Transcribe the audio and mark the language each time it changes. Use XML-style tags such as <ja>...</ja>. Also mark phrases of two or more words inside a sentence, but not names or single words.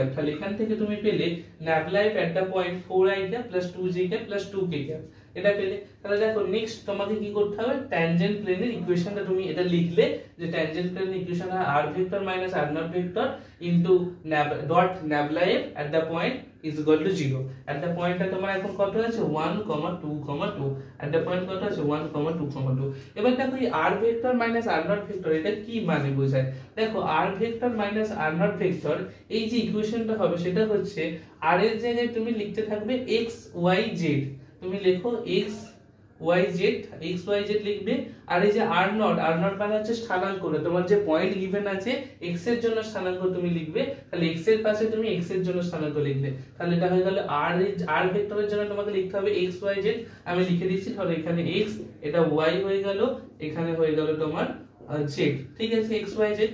<bn>তাহলে এখান থেকে তুমি পেলে</bn> <en>nabla f at the point 4 i cap plus 2 j cap plus 2 k cap,</en> <bn>এটা পেলে। তাহলে দেখো নেক্সট তোমাকে কি করতে হবে,</bn> <en>tangent plane's equation</en> <bn>তুমি এটা লিখলে যে</bn> <en>tangent plane's equation</en> <bn>হয়</bn> <en>r vector minus r naught vector into dot nabla f at the point is equal to 0. at the point</en> <bn>টা তোমার এখন কত আছে 1, 2, 2।</bn> <en>at the point</en> <bn>কত আছে</bn> <en>1, 2, 2।</en> <bn>এবার দেখো এই</bn> <en>r vector minus r naught vector</en> <bn>এটা কি মানে বোঝায়, দেখো</bn> <en>r vector minus r naught vector</en> <bn>এই যে ইকুয়েশনটা হবে সেটা হচ্ছে r এর জায়গায় তুমি লিখতে থাকবে x y z। তুমি লেখো x y z, x y z লিখবে। আর এই যে r নট মানে হচ্ছে স্থানাঙ্ক, তোমার যে</bn> <en>point given</en> <bn>আছে x এর জন্য স্থানাঙ্ক তুমি লিখবে, তাহলে x এর পাশে তুমি x এর জন্য স্থানাঙ্ক লিখবে। তাহলে এটা হয়ে গেল r ভেক্টরের জন্য তোমাকে লিখতে হবে x y z, আমি লিখে দিচ্ছি। তাহলে এখানে x, এটা y হয়ে গেল, এখানে হয়ে গেল তোমার z, ঠিক আছে, x y z।</bn>